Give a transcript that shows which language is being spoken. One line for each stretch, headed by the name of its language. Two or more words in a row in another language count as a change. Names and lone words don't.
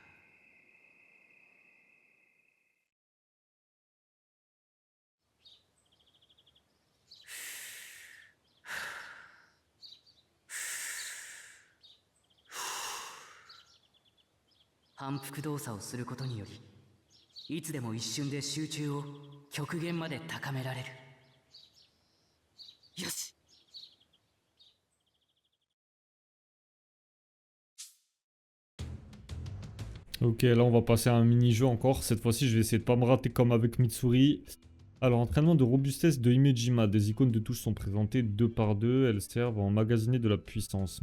Japanese: 反復動作をすることにより、いつでも一瞬で集中を極限まで高められる。よし。
French: Ok, là on va passer à un mini-jeu encore. Cette fois-ci, je vais essayer de pas me rater comme avec Mitsuri. Alors, entraînement de robustesse de Himejima. Des icônes de touche sont présentées 2 par 2. Elles servent à emmagasiner de la puissance.